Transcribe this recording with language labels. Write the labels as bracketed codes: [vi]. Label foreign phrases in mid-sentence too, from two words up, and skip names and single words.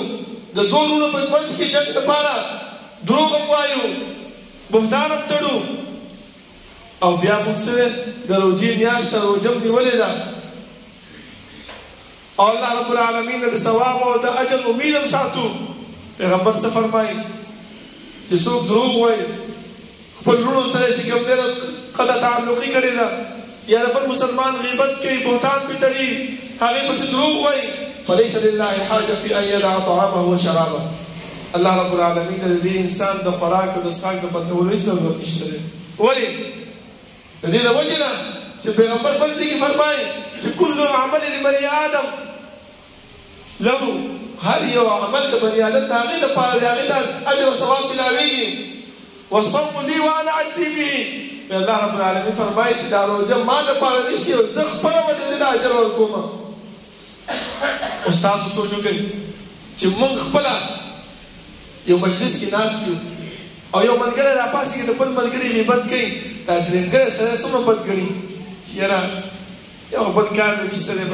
[ps] د دوه وروڼو په منځ کې جنګ دپاره دروغ هم وایو، بهتان هم تړو، او بیا موږ څه د روژې میاشت ته روژه هم نیولې ده او الله رب العالمین د ثواب او د اجر امید هم ساتو. پیغمبر څه فرمایي چې څوک دروغ وایي خپل وروڼو سره چې کوم دی قطع تعلقي کړې ده یا د بل مسلمان غیبت کوي، بهتان پې تړي، هغې پسې دروغ وایي، [ar] فلیس لله حاجه فی ان یدع طعامه وشرابه. [ps] الله رب العالمین ته د دې انسان د خوراک او د څښاک د بندولو هېڅ ضرورت نشته دی. ولې؟ د دې له وجې نه چې پیغمبر بل ځای کې فرمایي چې [ar] کل عمل لبني آدم له، [ps] هر یو عمل د بني آدم د هغې دپاره د هغې د اجر او ثواب ملاویږي. [ar] والصوم لي وانا اجزي به. [ps] الله رب العالمین فرمایي چې دا روژه ما دپاره نیسي او زه خپله به د دې د اجر ورکوم. اوس تاسو سوچ وکړئ چې موږ خپله یو مجلس کې ناست یو او یو ملګری راپاسېږي د بل ملګري غیبت کوي، دا درېیمګړی سړی څومره بد ګڼي چې یاره یو بد کار دی نشته دی.